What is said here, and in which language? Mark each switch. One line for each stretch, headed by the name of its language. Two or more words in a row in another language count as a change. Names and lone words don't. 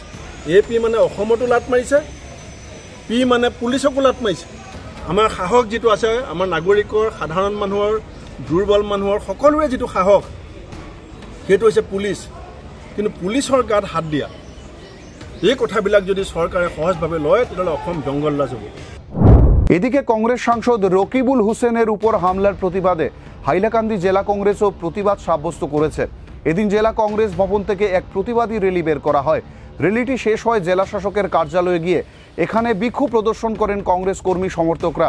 Assamese: AP মানে অসমতো লাট মাৰিছে, P মানে পুলিচকো লাট মাৰিছে। আমাৰ সাহস যিটো আছে, আমাৰ নাগৰিকৰ, সাধাৰণ মানুহৰ, দুৰ্বল মানুহৰ সকলোৰে যিটো সাহস, সেইটো হৈছে পুলিচ। কিন্তু পুলিচৰ গাত হাত দিয়া, এই কথাবিলাক যদি চৰকাৰে সহজভাৱে লয় তেতিয়াহ'লে অসম জংগলৰাজ হ'ব।
Bangla: এদিকে কংগ্রেস সাংসদ রকিবুল হুসেনের উপর হামলার প্রতিবাদে হাইলাকান্দি জেলা কংগ্রেসও প্রতিবাদ সাব্যস্ত করেছে। এদিন জেলা কংগ্রেস ভবন থেকে এক প্রতিবাদী র্যালি বের করা হয়। র্যালিটি শেষ হয় জেলা শাসকের কার্যালয়ে গিয়ে। এখানে বিক্ষোভ প্রদর্শন করেন কংগ্রেস কর্মী সমর্থকরা।